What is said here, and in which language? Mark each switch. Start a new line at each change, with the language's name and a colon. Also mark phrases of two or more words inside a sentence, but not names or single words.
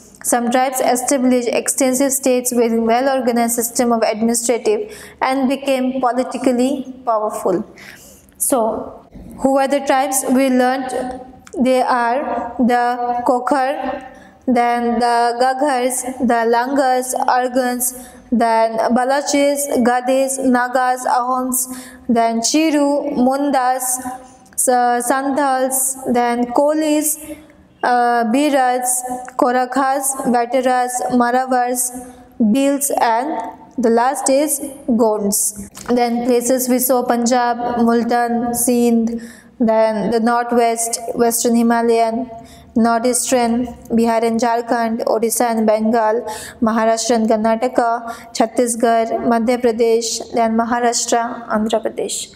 English: Some tribes established extensive states with a well-organized system of administrative and became politically powerful. So, who are the tribes? We learned they are the Kokhar, then the Gaghars, the Langas, Argans, then Balochists, Gadis, Nagas, Ahoms, then Chiru, Mundas, Santals, then Kolis, Birats, Korakhas, Banjaras, Maravars, Bhils, and the last is Gonds. Then places we saw Punjab, Multan, Sindh, then the northwest, Western Himalayan, Northeastern, Bihar and Jharkhand, Odisha and Bengal, Maharashtra and Karnataka, Chhattisgarh, Madhya Pradesh, then Maharashtra, Andhra Pradesh.